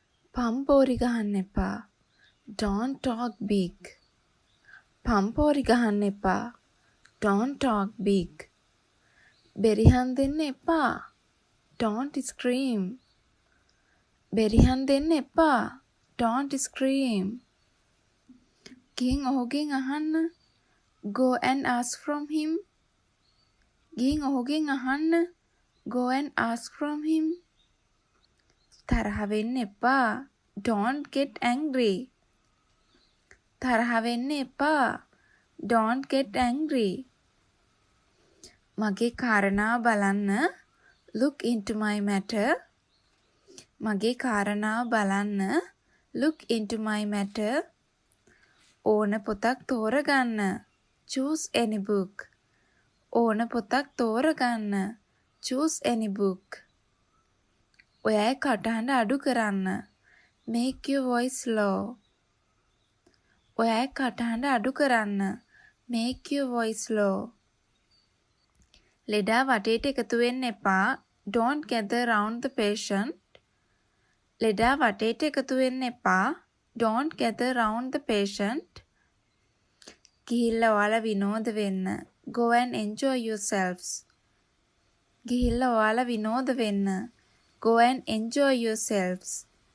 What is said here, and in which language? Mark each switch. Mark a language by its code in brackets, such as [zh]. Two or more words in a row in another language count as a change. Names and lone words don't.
[si] පම්පෝරි ගහන්න එපා. [en] Don't talk big. [si] පම්පෝරි ගහන්න එපා. [en] Don't talk big. [si] බෙරිහන් දෙන්න එපා. [en] Don't scream. [si] බෙරිහන් දෙන්න එපා. [en] Don't scream. [si] ගිහින් ඔහුගෙන් අහන්න. [en] Go and ask from him. [si] ගිහින් ඔහුගෙන් අහන්න. [en] Go and ask from him. [si] තරහ වෙන්න එපා. [en] Don't get angry. [si] තරහ වෙන්න එපා. [en] Don't get angry. [si] මගේ කාරණාව බලන්න. [en] Look into my matter. [si] මගේ කාරණාව බලන්න. [en] Look into my matter. [si] ඕන පොතක් තෝරගන්න. [en] Choose any book. [si] ඕන පොතක් තෝරගන්න. [en] Choose any book. [si] ඔයයි කටහඬ අඩු කරන්න. [en] Make your voice low. [si] ඔයයි කටහඬ අඩු කරන්න. [en] Make your voice low. [si] ලෙඩා වටේට එකතු වෙන්න එපා. [en] Don't gather round the patient. [si] ලෙඩා වටේට එකතු වෙන්න එපා. [en] Don't gather round the patient. [si] ගිහිල්ලා ඔයාලා විනෝද වෙන්න. [en] Go and enjoy yourselves. [si] ගිහිල්ලා ඔයාලා විනෝද වෙන්න. [en] Go and enjoy yourselves.